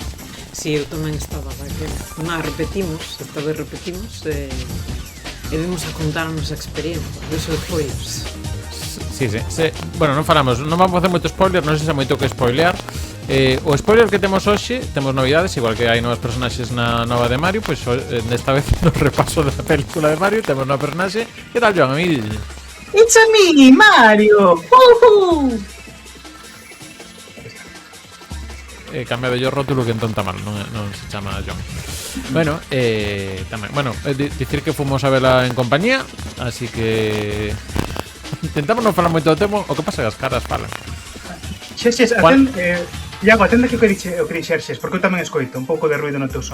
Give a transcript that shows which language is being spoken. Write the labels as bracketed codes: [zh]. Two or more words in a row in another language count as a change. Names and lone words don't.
[gl] Si, eu tamén estaba repetimos, esta vez repetimos e vimos a contar a nosa experiencia deso foi. Sí. Bueno, non falamos, non vamos a facer moito spoiler, non sei se é moito que spoilear. O spoiler que temos hoxe, temos novidades, igual que hai novos personaxes na nova de Mario, pois desta vez no repaso da película de Mario temos novos personaxe. Que tal, Joan, Emil? [en] It's a me, Mario! Woohoo! [gl] Cambia de yo rótulo que entón tá mal, non se chama John. Bueno, tamén, bueno, dicir que fomos a verla en compañía, así que intentamos non falar moito do tema, o que pasa que as caras falan. Xerxes, Iago, atende que o que dixerxes, porque eu tamén escoito un pouco de ruido no teu son.